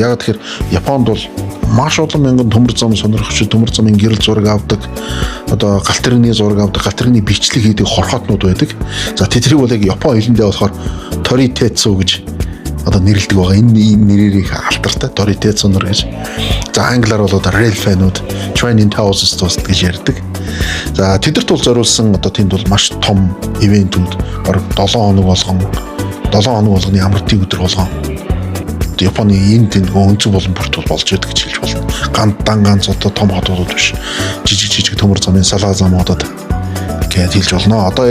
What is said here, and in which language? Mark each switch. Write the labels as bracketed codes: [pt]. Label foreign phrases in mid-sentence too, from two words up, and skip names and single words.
[mn] Яг тэгэхээр Японд бол маш олон мянган төмөр зам сонирхогч төмөр замын гэрэл зураг авдаг. Одоо галт тэрэгний зураг авдаг, галт тэрэгний бичлэг хийдэг хорхоотнууд байдаг. За тэднийг бол яг Япон хэлэндээ болохоор торитецу гэж одоо нэрлэдэг байгаа. Энэ нэрээр их алдартай торитецу нар гэж. За англиар бол одоо [en] rail fan- [mn] ууд [en] train in houses [mn] гэж ярьдаг. За тэдэрт бол зориулсан одоо тэнд бол маш том ивентүүд бараг 7 хоног болгоны амралтын өдөр болгон Японы энэ тэнд өнцөг болон бүрт болж байдаг гэж хэлж болно. Ганц одоо том хотууд биш. Жижиг төмөр замын салаа замуудад гэж хэлж болно.